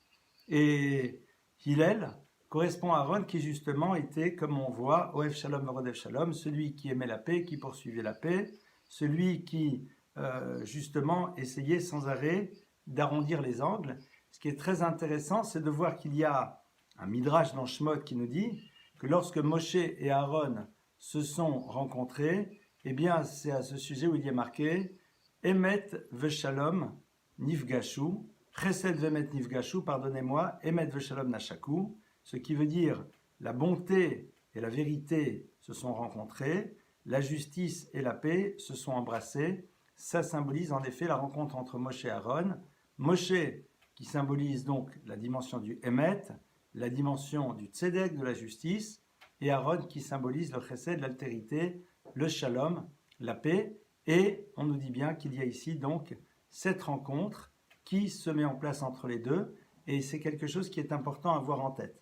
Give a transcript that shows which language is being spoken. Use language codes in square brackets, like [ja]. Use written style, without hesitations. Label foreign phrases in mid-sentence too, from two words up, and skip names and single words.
[fr] Et Hillel correspond à Aaron qui justement était, comme on voit, [he] אוהב שלום ורודף שלום, [fr] celui qui aimait la paix, qui poursuivait la paix, celui qui justement essayait sans arrêt d'arrondir les angles. Ce qui est très intéressant, c'est de voir qu'il y a un midrash dans Shemot qui nous dit que lorsque Moshe et Aaron se sont rencontrés, eh bien, c'est à ce sujet où il y a marqué [he] אמת ושלום נפגשו, חסד ואמת נפגשו, [fr] pardonnez-moi, [he] אמת ושלום נשקו, [fr] ce qui veut dire la bonté et la vérité se sont rencontrées, la justice et la paix se sont embrassées. Ça symbolise en effet la rencontre entre Moshe et Aaron. Moshe qui symbolise donc la dimension du Emet, la dimension du Tzedek, de la justice, et Aaron qui symbolise le Chesed, l'altérité, le Shalom, la paix, et on nous dit bien qu'il y a ici donc cette rencontre qui se met en place entre les deux, et c'est quelque chose qui est important à avoir en tête.